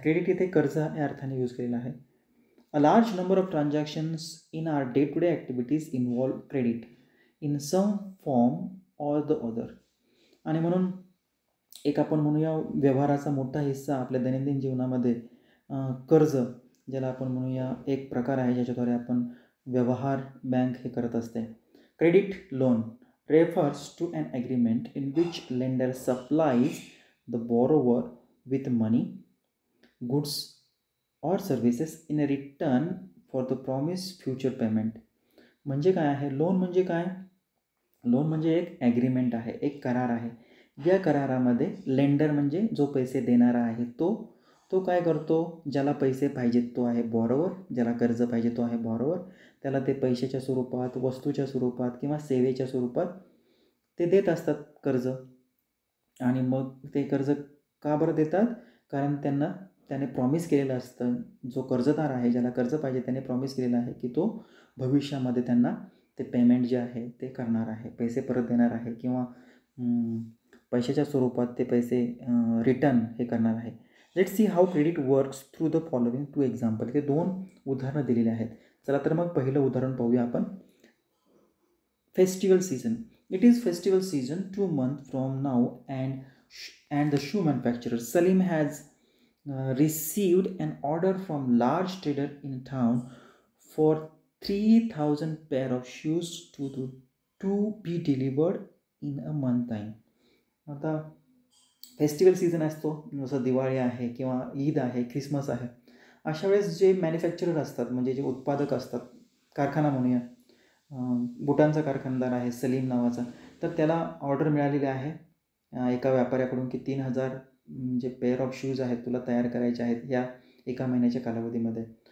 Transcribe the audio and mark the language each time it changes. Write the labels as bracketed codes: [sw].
[mr] Credit इथे कर्ज या अर्थाने यूज केलेला आहे. [en] A large number of transactions in our day to day activities involve credit in some form or the other. [mr] आणि म्हणून एक आपण म्हणूया व्यवहाराचा मोठा हिस्सा आपल्या दैनंदिन जीवनामध्ये कर्ज, ज्याला आपण म्हणूया एक प्रकार आहे ज्याच्याद्वारे आपण व्यवहार बँक हे करत असते. [en] Credit loan refers to an agreement in which lender supplies the borrower with money, goods or services in return for the promised future payment. [mr] म्हणजे काय आहे लोन? म्हणजे काय? लोन म्हणजे एक ॲग्रीमेंट आहे, एक करार आहे. या करारामध्ये लेंडर म्हणजे जो पैसे देणारा आहे तो काय करतो, ज्याला पैसे पाहिजेत तो आहे बॉरोवर, ज्याला कर्ज पाहिजे तो आहे बॉरोवर. त्याला ते पैशाच्या स्वरूपात, वस्तूच्या स्वरूपात किंवा सेवेच्या स्वरूपात ते देत असतात कर्ज. आणि मग ते कर्ज का बरं देतात? कारण त्याने प्रॉमिस केलेलं असतं, जो कर्जदार आहे ज्याला कर्ज पाहिजे त्याने प्रॉमिस केलेलं आहे की तो भविष्यामध्ये त्यांना ते पेमेंट जे आहे ते करणार आहे, पैसे परत देणार आहे किंवा पैशाच्या स्वरूपात ते पैसे रिटर्न हे करणार आहे. [en] Let's see how credit works through the following 2 example. [mr] ते 2 उदाहरणं दिलेली आहेत. चला तर मग पहिलं उदाहरण पाहूया आपण. [en] Festival season. It is festival season 2 months from now and the shoe manufacturer Salim has received an order from large trader in town for 3,000 pair of shoes to be delivered in a month time. [mr] आता festival season असतो, जसं दिवाळी आहे किंवा ईद आहे, Christmas आहे, अशा वेळेस जे मॅन्युफॅक्चरर असतात म्हणजे जे उत्पादक असतात, कारखाना म्हणूया, बुटांचा कारखानदार आहे सलीम नावाचा, तर त्याला ऑर्डर मिळालेली आहे एका व्यापाऱ्याकडून की 3,000 जे पेअर ऑफ शूज आहेत तुला तयार करायचे आहेत या एका महिन्याच्या कालावधीमध्ये.